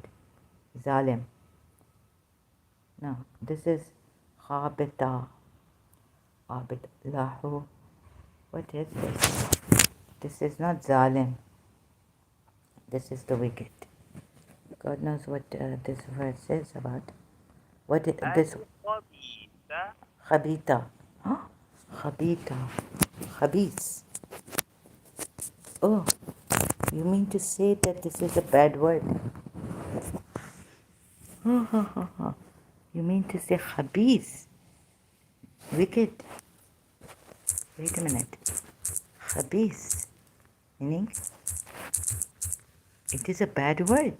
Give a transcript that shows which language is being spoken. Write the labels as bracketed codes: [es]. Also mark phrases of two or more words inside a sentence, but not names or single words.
[en] Zalim. No, this is Khabita. [ar] خبيث له. [en] What is this? This is not Zalim. This is the wicked. God knows what this verse is about. What this [ar] الخبيث [en] Khabita. Huh? Khabita. Khabis. Oh, you mean to say that this is a bad word? You mean to say khabis? Wicked. Wait a minute. Khabis. Meaning, it is a bad word.